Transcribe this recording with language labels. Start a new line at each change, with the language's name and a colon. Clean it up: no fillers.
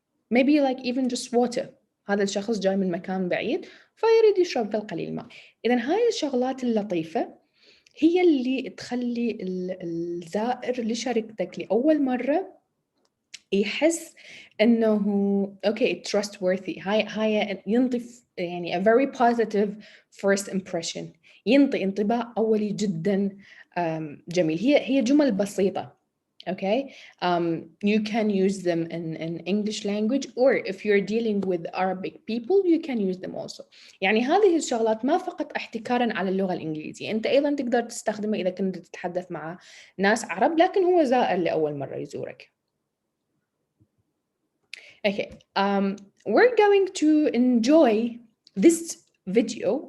English: Maybe like even just water.
Arabic: هذا الشخص جاي من مكان بعيد فيريد يشرب في القليل ماء. إذن هاي الشغلات اللطيفة هي اللي تخلي الزائر لشركتك لأول مرة يحس إنه
English: okay trustworthy.
Arabic: هاي ينطي يعني
English: a very positive first impression.
Arabic: ينطي انطباع أولي جدا جميل. هي جمل بسيطة.
English: Okay, you can use them in English language, or if you're dealing with Arabic people, you can use them also.
Arabic: يعني هذه الشغلات ما فقط احتكارا على اللغة الإنجليزية، أنت أيضا تقدر تستخدمه إذا كنت تتحدث مع ناس عرب لكن هو زائر لأول مرة يزورك.
English: Okay, we're going to enjoy this video.